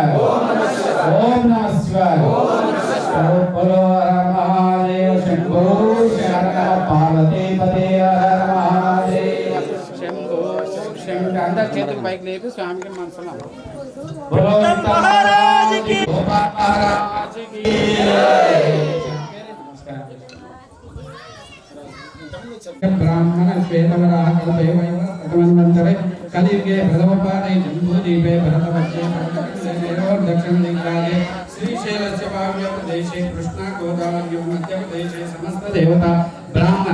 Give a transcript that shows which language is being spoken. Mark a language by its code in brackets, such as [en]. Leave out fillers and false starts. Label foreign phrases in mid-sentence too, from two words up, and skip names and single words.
[sa] ఓం నమః శివాయ. [hi] బోలో [sa] హర మహాదేవ శంభో శంకర. పార్వతీ పదే హర మహాదేవ శంభో శంకర. [te] అందరు చేతులు పైకి లేపి స్వామికి మనసులో [hi] बोलो महाराज की गोपाल महाराज की [sa] ब्राह्मण श्वेतवराह कल्पे वैवस्वतमन्वन्तरे कलियुगे प्रथमपादे जम्बूद्वीपे भरतवर्षे दक्षिणदिग्भागे श्रीशैलस्य वायव्यप्रदेशे कृष्णागोदावरी मध्यप्रदेशे समस्तदेवता ब्राह्मण